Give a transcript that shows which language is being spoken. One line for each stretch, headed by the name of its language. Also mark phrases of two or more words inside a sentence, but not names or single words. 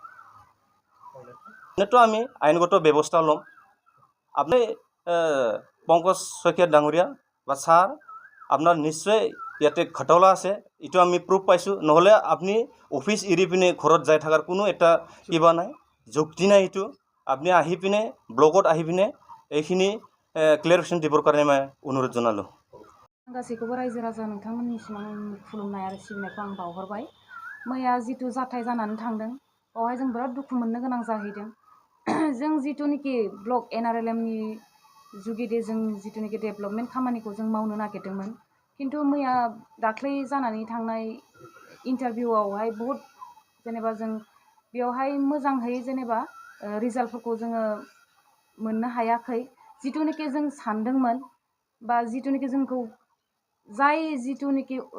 Assamese: এনেতো আমি আইনগত ব্যৱস্থা ল'ম আপুনি পংকজ শইকীয়া ডাঙৰীয়া বা ছাৰ আপোনাৰ নিশ্চয় ইয়াতে ঘটলা আছে এইটো আমি প্ৰুফ পাইছোঁ নহ'লে আপুনি অফিচ এৰি পিনে ঘৰত যাই থকাৰ কোনো এটা কিবা নাই যুক্তি নাই এইটো আপুনি আহি পিনে ব্লগত আহি পিনে এইখিনি ক্লিয়াৰিফিকেশ্যন দিবৰ কাৰণে মই অনুৰোধ জনালোঁ
Bodo: गासैखौबो रायजो राजा नोंथांमोननिसिम आं खुलुमनाय आरो सिबिनायखौ आं बावहरबाय मैया जिथु जाथाय जानानै थांदों बेवहाय जों बिराद दुखु मोननो गोनां जाहैदों जों जिथुनिखि ब्लक NRLMनि जुगिदे जों जिथुनिखि डेभेलपमेन्ट खामानिखौ जों मावनो नागिरदोंमोन खिन्थु मैया दाख्लै जानानै थांनाय इन्टारभिउआवहाय बहुत जेनेबा जों बेवहाय मोजाङै जेनेबा रिजाल्टफोरखौ जोङो मोननो हायाखै जिथुनिखि जों सानदोंमोन बा जिथुनिखि जोंखौ जाय जिथुनिखि